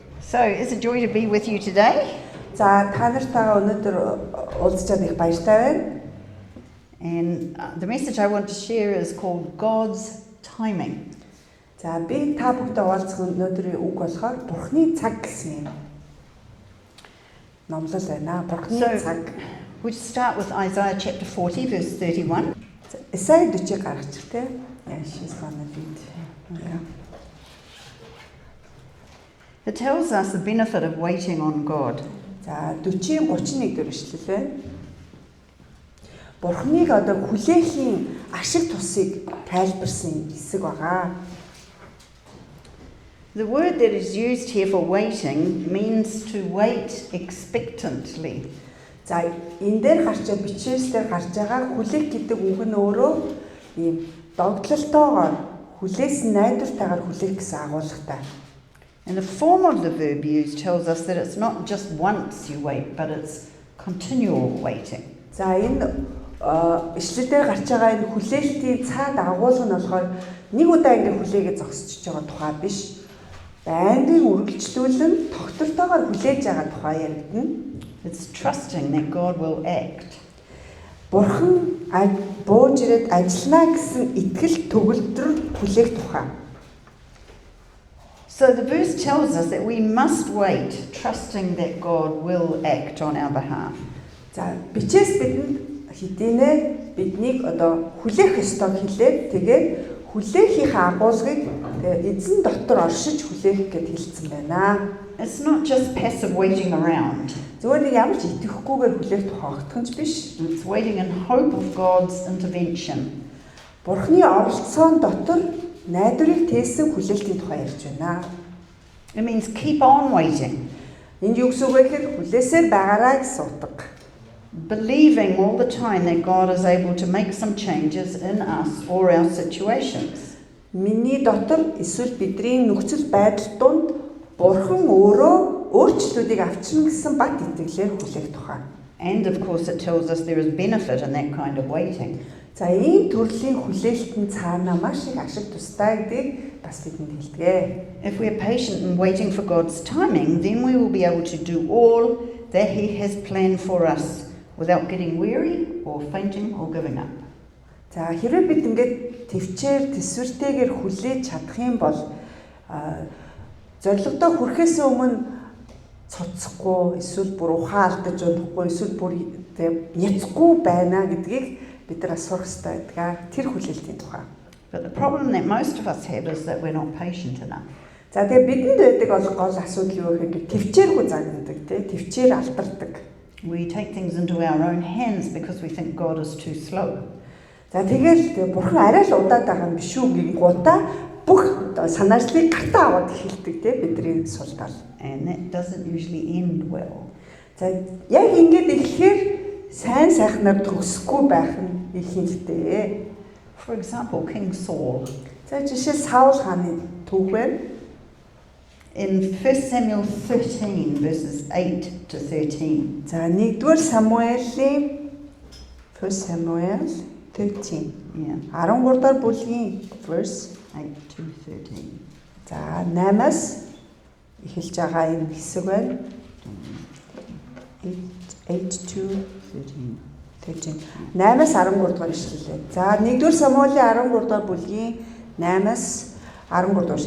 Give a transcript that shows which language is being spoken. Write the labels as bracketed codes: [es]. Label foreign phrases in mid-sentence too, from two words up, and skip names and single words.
[en] So, it's a joy to be with you today. [mn] За та нартайгаа өнөөдөр уулзчаад их баяртай байна. [en] And the message I want to share is called God's Timing. [mn] За би та бүхтэй уулзах өнөөдрийн үг болохоор Бурхны цаг гэсэн юм. Номлол байна. Бурхны цаг. [en] We'll start with Isaiah chapter 40 verse 31. [mn] Исаи 40 гаргач тэ. [en] She's gonna read. Yeah. It tells us the benefit of waiting on God. [mn] За 40-31 дээр ишлэл байна. Бурхныг одоо хүлээхийн ашиг тусыг тайлбарсан хэсэг байгаа. [en] The word that is used here for waiting means to wait expectantly. [mn] За энэ дээр гарчаад бичээс дээр гарч байгаа хүлээх гэдэг үг нь өөрөө ийм догтлолтойгоор хүлээсэн найдвартайгаар хүлээх гэсэн агуулгатай. [en] And the form of the verb used tells us that it's not just once you wait, but it's continual waiting. [mn] За энэ ишлэлээр гарч байгаа энэ хүлээлтийн цаад агуулга нь болохоор нэг удаа ингэ хүлээгээ зогсчихж байгаа тухай биш. Байнгын үргэлжлүүлэн тогтвортойгоор хүлээж байгаа тухай яригдана. [en] It's trusting that God will act. [mn] Бурхан бууж ирээд ажиллана гэсэн итгэл төгөлдөр хүлээх тухай. [en] So the verse tells us that we must wait, trusting that God will act on our behalf. [mn] За бичээс бидэнд хэдийнэ биднийг одоо хүлээх ёстой хэлээд тэгээд хүлээхийн агуулгыг эзэн дотор оршиж хүлээх гэд хэлсэн байна. [en] It's not just passive waiting around. [mn] Зөвхөн нэг ямар ч итгэхгүйгээр хүлээх тухай огтхонч биш. [en] It's waiting in hope of God's intervention. [mn] Бурхны оролцоон дотор найдварыг тээсэн хүлээлтийн тухай ярьж байна. [en] It means keep on waiting. [mn] Энд юу гэсэн үг вэ гэхээр хүлээсээр байгаарай гэсэн утга. [en] Believing all the time that God is able to make some changes in us or our situations. [mn] Миний дотор эсвэл бидний нөхцөл байдал донд Бурхан өөрөө өөрчлөлтүүдийг авчирна гэсэн бат итгэлээр хүлээх тухай. [en] And of course it tells us there is benefit in that kind of waiting. [mn] За ийм төрлийн хүлээлтэн цаана маш их ашиг тустай гэдгийг бас бидэнд хэлдэг. [en] If we are patient in waiting for God's timing, then we will be able to do all that He has planned for us without getting weary or fainting or giving up. [mn] За хэрвээ бид ингээд төвчээр төсвөртэйгээр хүлээж чадах юм бол зорилгодоо хүрэхээс өмнө цоцохгүй эсвэл бүр ухаалдаж унахгүй эсвэл бүр няцхгүй байна гэдгийг бид нар асуух хэрэгтэй байдаг. Тэр хүлээлтийн тухай. [en] But the problem that most of us have is that we're not patient enough. [mn] За тэгээ бидэнд байдаг гол асуудал юу гэхээр төвчээргүй загнадаг тий төвчээр алдардаг. [en] We take things into our own hands because we think God is too slow. [mn] За тэгэл бурхан арай л удаад байгаа юм биш үү гингуудаа бүх санаачлалыг гартаа аваад эхэлдэг тий бидний сулдаал. [en] And that doesn't usually end well. [mn] За яг ингэж эхлэхээр сайн сайхнаар төгсөхгүй байх нь их хэрэгтэй. [en] For example, King Saul. [mn] За жишээ Саул хааны түүх байна. [en] In 1 Samuel 13 verses 8 to 13. [mn] За 1-р Самуэлийн 1 Samuel 13. [en] Yeah, [mn] 13-р бүлгийн verse [en] 8 to 13. [mn] за 8-аас эхэлж байгаа энэ хэсэг байна. [en] 8 to 13. [mn] 8-аас 13 дугаар ишлэл байна. За 1-р Самуэлийн 13 дугаар бүлгийн 8-аас 13 дугаар.